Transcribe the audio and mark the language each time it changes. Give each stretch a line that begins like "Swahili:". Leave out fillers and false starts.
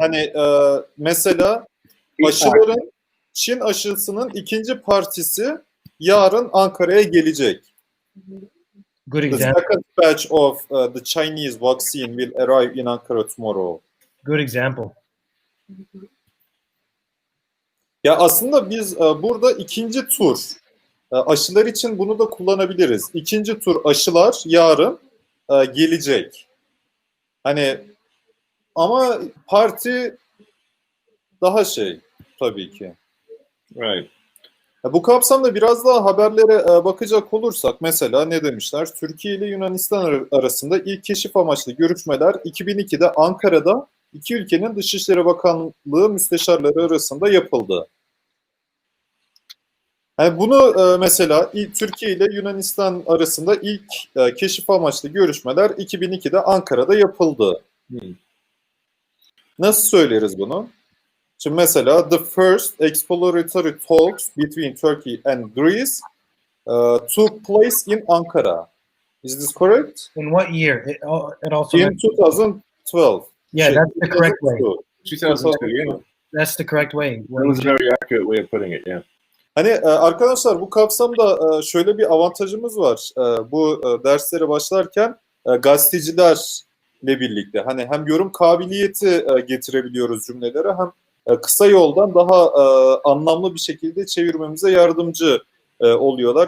Turkish: Hani mesela Çin aşısının ikinci partisi yarın Ankara'ya gelecek.
English: Good The example. second batch of the Chinese vaccine will arrive in Ankara tomorrow. Good example.
Turkish: Ya aslında biz burada ikinci tur aşılar için bunu da kullanabiliriz. İkinci tur aşılar yarın gelecek. Hani ama parti daha tabii ki.
English: Right.
Turkish: Bu kapsamda biraz daha haberlere bakacak olursak mesela ne demişler? Türkiye ile Yunanistan arasında ilk keşif amaçlı görüşmeler 2002'de Ankara'da iki ülkenin Dışişleri Bakanlığı müsteşarları arasında yapıldı. Yani bunu mesela Türkiye ile Yunanistan arasında ilk keşif amaçlı görüşmeler 2002'de Ankara'da yapıldı. Nasıl söyleriz bunu? Şimdi mesela
English: the first exploratory talks between Turkey and Greece took place in Ankara. Is this correct? In what year? It also In 2012. Yeah, that's the correct way. 2002, yeah. That's the correct way. That was a very accurate way of putting it, yeah.
Turkish: Hani arkadaşlar bu kapsamda şöyle bir avantajımız var. Bu derslere başlarken gazetecilerle birlikte hani hem yorum kabiliyeti getirebiliyoruz cümlelere hem kısa yoldan daha anlamlı bir şekilde çevirmemize yardımcı oluyorlar.